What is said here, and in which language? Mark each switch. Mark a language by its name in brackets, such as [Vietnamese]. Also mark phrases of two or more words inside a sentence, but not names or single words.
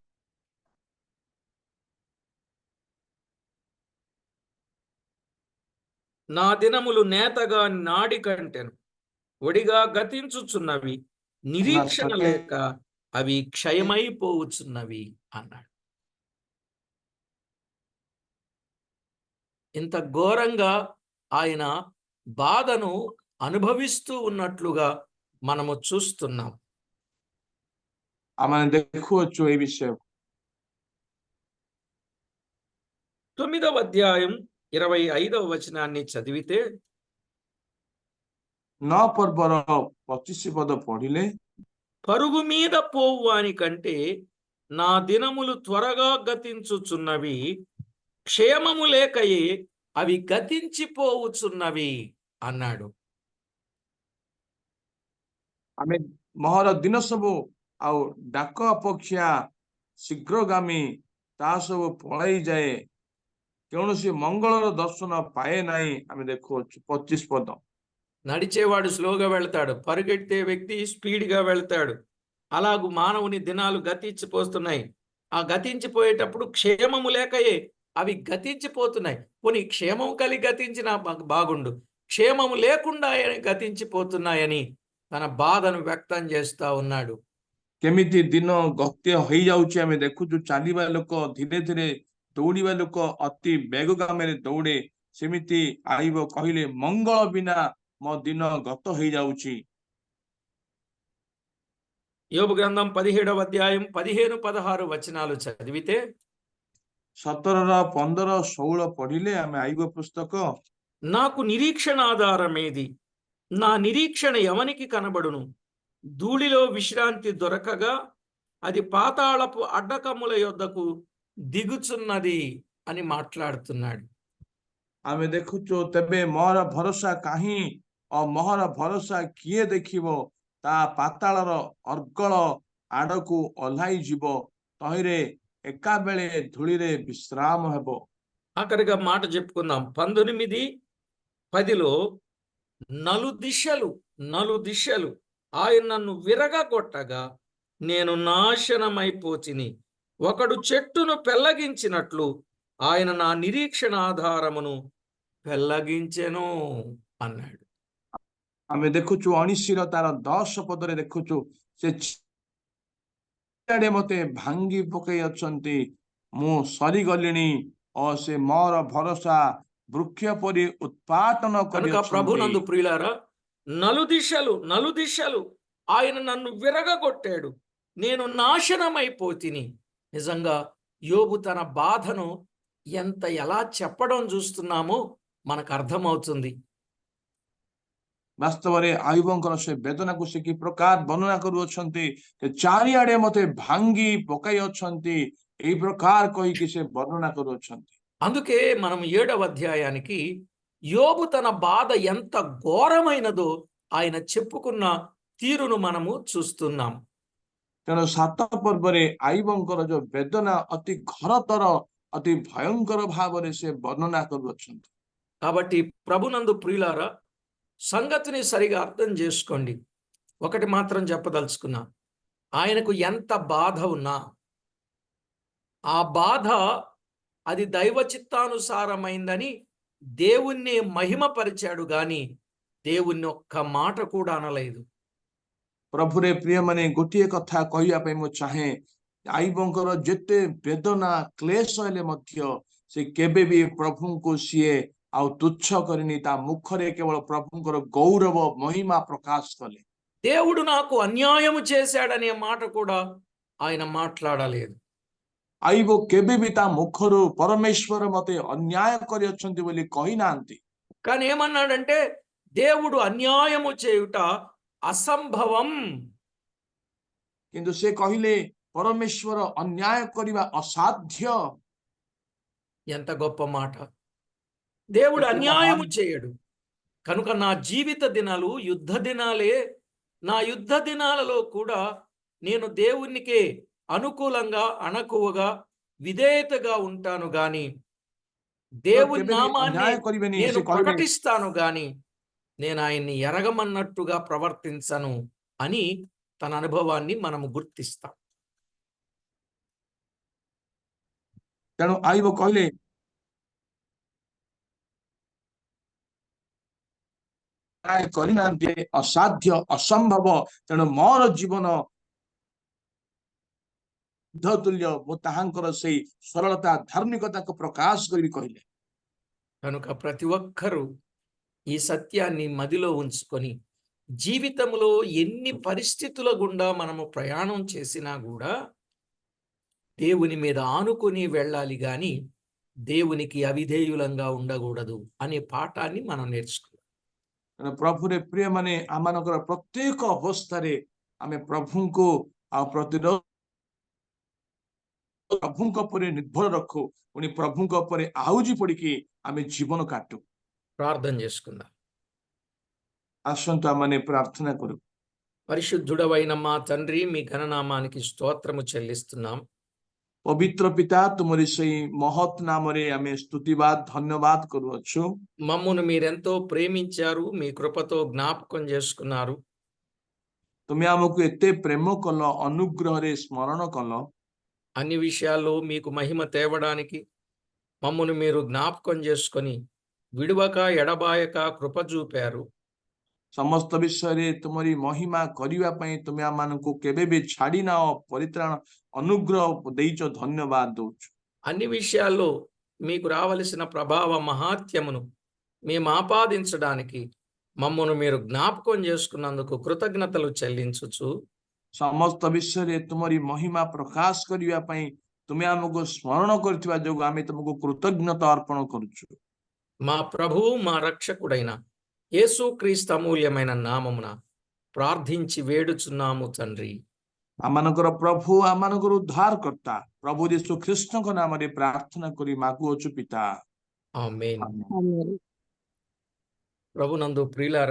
[Telugu] నా దినములు నేతగా నాడి కంటెను ఒడిగా గతించుచున్నవి, నిరీక్షణ లేక అవి క్షయమైపోవచ్చున్నవి అన్నాడు. ఇంత ఘోరంగా ఆయన బాధను అనుభవిస్తూ ఉన్నట్లుగా మనము చూస్తున్నాం. [Odia] ଆମେ ଦେଖୁଅଛୁ এই విషయం [Telugu] 9వ అధ్యాయం 25వ వచనాన్ని చదివితే, [Odia] 9 ପର୍ବର 25 ପଦ ପଢିଲେ, [Telugu] పరుగు మీద పోవువాని కంటే నా దినములు త్వరగా గతించుచున్నవి, క్షేమము లేకయే అవి గతించిపోవుచున్నవి అన్నాడు. [Odia] ଆମେ ମହର ଦିନ ସବୁ ଆଉ ଡାକ ଅପେକ୍ଷା ଶୀଘ୍ରଗାମୀ ତାହା ସବୁ ପଳାଇ ଯାଏ, କୌଣସି ମଙ୍ଗଳର ଦର୍ଶନ ପାଏ ନାହିଁ। ଆମେ ଦେଖୁଅଛୁ 25 ପଦ। [Telugu] నడిచేవాడు స్లోగా వెళ్తాడు, పరిగెత్తే వ్యక్తి స్పీడ్గా వెళ్తాడు. అలాగూ మానవుని దినాలు గతించిపోతున్నాయి. ఆ గతించిపోయేటప్పుడు క్షేమము లేకయే అవి గతించిపోతున్నాయి. పోనీ క్షేమం కలిగి గతించినా బాగుండు, క్షేమము లేకుండా గతించిపోతున్నాయని తన బాధను వ్యక్తం చేస్తా ఉన్నాడు. [Odia] କେମିତି ଦିନ ଗତ୍ୟ ହେଇଯାଉଛି ଆମେ ଦେଖୁଛୁ। ଚାଲିବା ଲୋକ ଧୀରେ ଧୀରେ, ଦୌଡ଼ିବା ଲୋକ ଅତି ବେଗଗାମୀରେ ଦୌଡ଼େ, ସେମିତି ଆଇବ କହିଲେ ମଙ୍ଗଳ ବିନା ମୋ ଦିନ ଗତ ହେଇଯାଉଛି। [Telugu] యోబు గ్రంథం 17వ అధ్యాయం 15, 16 వచనాలు చదివితే, [Odia] 17, 15, 16 పଢిଲେ ଆମେ ଆଇବ పుస్తକ, [Telugu] నాకు నిరీక్షణ ఆధారమేది, నా నిరీక్షణ ఎవనికి కనబడును? ధూళిలో విశ్రాంతి దొరకగా అది పాతాళపు అడ్డకమ్ముల యొద్దకు దిగుచున్నది అని మాట్లాడుతున్నాడు. [Odia] ଆମେ ଦେଖୁଛୁ ତେବେ ମୋର ଭରସା କାହିଁ ଓ ମୋହର ଭରସା କିଏ ଦେଖିବ? ତା ପାତାଳର ଅର୍ଗଳ ଆଡକୁ ଓହ୍ଲାଇ ଯିବ, ତହିଁରେ ଏକାବେଳେ ଧୂଳିରେ ବିଶ୍ରାମ ହେବ। [Telugu] ఆఖరిగా మాట చెప్పుకుందాం. 19, 10లో నలు దిశలు ఆయన నన్ను విరగగొట్టగా నేను నాశనమైపోతిని. ఒకడు చెట్టును పెళ్లగించినట్లు ఆయన నా నిరీక్షణ ఆధారమును పెళ్లగించెను అన్నాడు. [Odia] ଆମେ ଦେଖୁଛୁ 19ର ତାର 10 ପଦରେ ଦେଖୁଛୁ, ସେ ଚାରିଆଡେ ମତେ ଭାଙ୍ଗି ପକେଇ ଅଛନ୍ତି, ମୁଁ ସରିଗଲିଣି ଓ ସେ ମୋର ଭରସା ବୃକ୍ଷ ପରି ଉତ୍ପାଟନ [Telugu] కనుక [Odia] କରିଅଛନ୍ତି। [Telugu] ప్రభునందు ప్రియులారా, నలుదిశలు ఆయన నన్ను విరగగొట్టాడు, నేను నాశనమైపోతిని. నిజంగా యోబు తన బాధను ఎలా చెప్పడం చూస్తున్నామో మనకు అర్థమవుతుంది. [Odia] ବାସ୍ତବରେ ଆୟୁବଙ୍କର ସେ ବେଦନାକୁ ସେ କି ପ୍ରକାର ବର୍ଣ୍ଣନା କରୁଅଛନ୍ତି, ଚାରିଆଡେ ମତେ ଭାଙ୍ଗି ପକାଇ ଅଛନ୍ତି, ଏଇ ପ୍ରକାର କହିକି ସେ ବର୍ଣ୍ଣନା କରୁଅଛନ୍ତି। [Telugu] అందుకే మనం 7వ అధ్యాయానికి యోబు తన బాధ ఎంత ఘోరమైనదో ఆయన చెప్పుకున్న తీరును మనము చూస్తున్నాం. [Odia] ତେଣୁ 7 ପର୍ବରେ ଆୟୁବଙ୍କର ଯୋଉ ବେଦନା ଅତି ଘୋରତର, ଅତି ଭୟଙ୍କର ଭାବରେ ସେ ବର୍ଣ୍ଣନା କରୁଅଛନ୍ତି। [Telugu] కాబట్టి ప్రభునందు ప్రియులారా, సంగతిని సరిగా అర్థం చేసుకోండి. ఒకటి మాత్రం చెప్పదలుచుకున్నా, ఆయనకు ఎంత బాధ ఉన్నా ఆ బాధ అది దైవ చిత్తానుసారమైందని దేవుణ్ణి మహిమపరిచాడు గాని దేవుణ్ణి ఒక్క మాట కూడా అనలేదు. [Odia] ପ୍ରଭୁରେ ପ୍ରିୟମାନେ, ଗୋଟିଏ କଥା କହିବା ପାଇଁ ମୁଁ ଚାହେଁ, ଆୟୁବଙ୍କର ଯେତେ ବେଦନା କ୍ଲେଶ ହେଲେ ମଧ୍ୟ ସେ କେବେ ବି ପ୍ରଭୁଙ୍କୁ ସିଏ ଆଉ ତୁଚ୍ଛ କରିନି। ତା ମୁଖରେ କେବଳ ପ୍ରଭୁଙ୍କର ଗୌରବ ମହିମା ପ୍ରକାଶ କଲେ। [Telugu] దేవుడు నాకు అన్యాయము చేశాడనే మాట కూడా ఆయన మాట్లాడలేదు. [Odia] ଆୟୁବ କେବେ ବି ତା ମୁଖରୁ ପରମେଶ୍ୱର ମତେ ଅନ୍ୟାୟ କରିଅଛନ୍ତି ବୋଲି କହିନାହାନ୍ତି। [Telugu] కానీ ఏమన్నాడంటే, దేవుడు అన్యాయము చేయుట అసంభవం. [Odia] କିନ୍ତୁ ସେ କହିଲେ ପରମେଶ୍ୱର ଅନ୍ୟାୟ କରିବା ଅସାଧ୍ୟ। [Telugu] ఎంత గొప్ప మాట! దేవుడు అన్యాయము చేయడు. కనుక నా జీవిత దినాలు యుద్ధ దినాలే నా యుద్ధ దినాలలో కూడా నేను దేవునికే అనుకూలంగా అణకువగా విధేయతగా ఉంటాను గాని దేవుని [Odia] କେବେ ବି [Telugu] నామాన్ని [Odia] ଅନ୍ୟାୟ କରିବେନି [Telugu] నేను [Odia] ସେ କହିବେ [Telugu] ప్రకటిస్తాను గాని నేను ఆయన్ని ఎరగమన్నట్టుగా ప్రవర్తించను అని తన అనుభవాన్ని మనము గుర్తిస్తాం. [Odia] ତେଣୁ ଆଇବ କହିଲେ କରିନାହାନ୍ତି ଅସାଧ୍ୟ ଅସମ୍ଭବ ତେଣୁ ମୋର ଜୀବନ ତୁଲ୍ୟ ମୁଁ ତାହାଙ୍କର ସେଇ ସରଳତା ଧାର୍ମିକତାକୁ ପ୍ରକାଶ କରିବି କହିଲେ. [Telugu] కనుక ప్రతి ఒక్కరూ ఈ సత్యాన్ని మదిలో ఉంచుకొని జీవితంలో ఎన్ని పరిస్థితుల గుండా మనము ప్రయాణం చేసినా కూడా దేవుని మీద ఆనుకొని వెళ్ళాలి గాని దేవునికి అవిధేయులంగా ఉండకూడదు అనే పాఠాన్ని మనం నేర్చుకున్నాం. [Odia] ପ୍ରଭୁରେ ପ୍ରିୟ ମାନେ ଆମମାନଙ୍କର ପ୍ରତ୍ୟେକ ଅବସ୍ଥାରେ ଆମେ ପ୍ରଭୁଙ୍କୁ ଆଉ ପ୍ରତିରୋଧ ପ୍ରଭୁଙ୍କ ଉପରେ ନିର୍ଭର ରଖୁ ପୁଣି ପ୍ରଭୁଙ୍କ ଉପରେ ଆହୁଜି ପଡିକି ଆମେ ଜୀବନ କାଟୁ. [Telugu] ప్రార్థన చేసుకుందాం. [Odia] ଆସନ୍ତୁ ଆମମାନେ ପ୍ରାର୍ଥନା କରୁ. [Telugu] పరిశుద్ధుడవైన మా తండ్రి, మీ ఘననామానికి స్తోత్రము చెల్లిస్తున్నాం. [Odia] ପବିତ୍ର ପିତା ତୁମରି ସେଇ ମହତ୍ ନାମରେ ଆମେ ସ୍ତୁତିବାଦ ଧନ୍ୟବାଦ କରୁଅଛୁ. [Telugu] మమ్మును మీరెంతో ప్రేమించారు, మీ కృపతో జ్ఞాపకం చేసుకున్నారు. [Odia] ତୁମେ ଆମକୁ ଏତେ ପ୍ରେମ କଲ, ଅନୁଗ୍ରହରେ ସ୍ମରଣ କଲ. [Telugu] అన్ని విషయాల్లో మీకు మహిమ తేవడానికి మమ్మును మీరు జ్ఞాపకం చేసుకొని విడువక ఎడబాయక కృప చూపారు. [Odia] ସମସ୍ତ ବିଷୟରେ ତୁମରି ମହିମା କରିବା ପାଇଁ ତୁମେ ଆମମାନଙ୍କୁ କେବେ ବି ଛାଡି ନାଅ, ପରିତ୍ରାଣ ଅନୁଗ୍ରହ ଦେଇଛ, ଧନ୍ୟବାଦ ଦଉଛୁ. [Telugu] అన్ని విషయాల్లో మీకు రావలసిన ప్రభావ మహాత్యమును మేము ఆపాదించడానికి మమ్మును మీరు జ్ఞాపకం చేసుకున్నందుకు కృతజ్ఞతలు చెల్లించుచు [Odia] ସମସ୍ତ ବିଷୟରେ ତୁମରି ମହିମା ପ୍ରକାଶ କରିବା ପାଇଁ ତୁମେ ଆମକୁ ସ୍ମରଣ କରିଥିବା ଯୋଗୁଁ ଆମେ ତୁମକୁ କୃତଜ୍ଞତା ଅର୍ପଣ କରୁଛୁ. [Telugu] మా ప్రభువు మా రక్షకుడైన యేసుక్రీస్తు అమూల్యమైన నామమున ప్రార్థించి వేడుచున్నాము తండ్రి. [Odia] ଆମମାନଙ୍କର ପ୍ରଭୁ, ଆମମାନଙ୍କର ଉଦ୍ଧାରକର୍ତ୍ତା ପ୍ରଭୁ ଯୀଶୁ ଖ୍ରୀଷ୍ଟଙ୍କ ନାମରେ ପ୍ରାର୍ଥନା କରି ମାଗୁଅଛୁ ପିତା. [Telugu] ఆమేన్. [Odia] ଆମେନ୍. [English] Amen. [Telugu] ప్రభునందు ప్రియులారా,